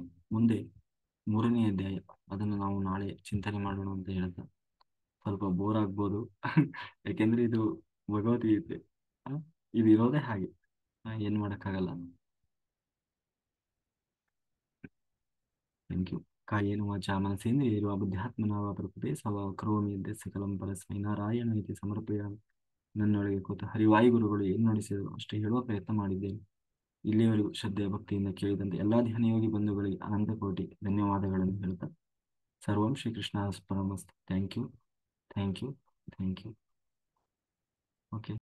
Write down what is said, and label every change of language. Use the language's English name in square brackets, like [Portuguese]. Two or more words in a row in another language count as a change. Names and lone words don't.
[Kannada] ಮುಂದೆ 3ನೇ ಅಧ್ಯಾಯ, ಅದನ್ನು ನಾವು ನಾಳೆ ಚಿಂತನೆ ಮಾಡೋಣ ಅಂತ ಹೇಳ್ತಾ. ಸ್ವಲ್ಪ ಬೋರ್ ಆಗ್ಬೋದು ಯಾಕೆಂದ್ರೆ ಇದು ಭಗವದ್ಗೀತೆ, ಆ, ಇದು ಇರೋದೇ ಹಾಗೆ, ಏನ್ ಮಾಡಕ್ಕಾಗಲ್ಲ. [English] thank you. [Sanskrit] ಕಾಯೇನ ವಾಚಾ ಮನಸೇಂದ್ರಿಯೈರ್ವಾ ಬುದ್ಧ್ಯಾತ್ಮನಾ ವಾ ಪ್ರಕೃತೆ ಸ್ವಭಾವ ಕರೋಮಿ ಯದ್ಯತ್ ಸಕಲಂ ಪರಸ್ಮೈ ನಾರಾಯಣ ಇತಿ ಸಮರ್ಪಯಾಮಿ. [Kannada] ನನ್ನೊಳಗೆ ಕೂತ ಹರಿವಾಯು ಗುರುಗಳು ಏನು ನುಡಿಸಿದರು ಅಷ್ಟೇ ಹೇಳುವ ಪ್ರಯತ್ನ ಮಾಡಿದ್ದೇನೆ. ಇಲ್ಲಿಯವರೆಗೂ ಶ್ರದ್ಧೆಯ ಭಕ್ತಿಯಿಂದ ಕೇಳಿದಂತೆ ಎಲ್ಲಾ ಧ್ಯಾನಯೋಗಿ ಬಂಧುಗಳಿಗೆ ಅನಂತ ಕೋಟಿ ಧನ್ಯವಾದಗಳನ್ನು ಹೇಳ್ತಾ, [Sanskrit] ಸರ್ವಂ ಶ್ರೀಕೃಷ್ಣ ಅರ್ಪಣಮಸ್ತು. [English] thank you, thank you, thank you. OK.